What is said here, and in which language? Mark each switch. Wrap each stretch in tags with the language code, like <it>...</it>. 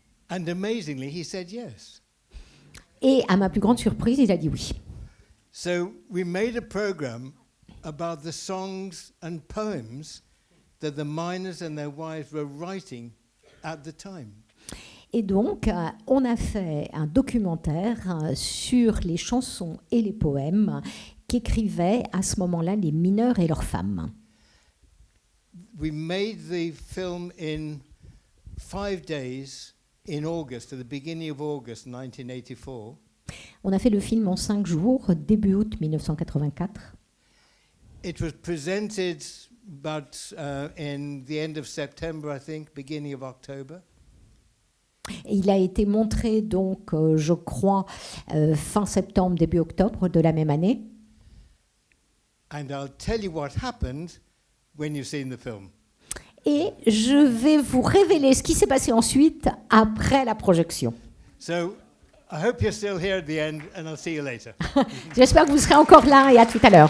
<en>And amazingly, he said yes.</en> <fr>Et à ma plus grande surprise, il a dit oui.</fr> <en>So we made a program about the songs and poems that the miners and their wives were writing at the time.</en> <fr>Et donc, on a fait un documentaire sur les chansons et les poèmes qu'écrivaient à ce moment-là les mineurs et leurs femmes.</fr> <en>We made the film in 5 days in August, at the beginning of August 1984.</en> <fr>On a fait le film en 5 jours, début août 1984.</fr> <en>It was presented in the end of September, I think, beginning of October.</en> <fr>Et il a été montré donc, je crois, fin septembre, début octobre de la même année.</fr> <en>And I'll tell you what happened when you've seen the film.</en> <fr>Et je vais vous révéler ce qui s'est passé ensuite après la projection.</fr> <en>So I hope you're still here at the end, and I'll see you later.</en> <fr>J'espère que vous serez encore là et à tout à l'heure.</fr>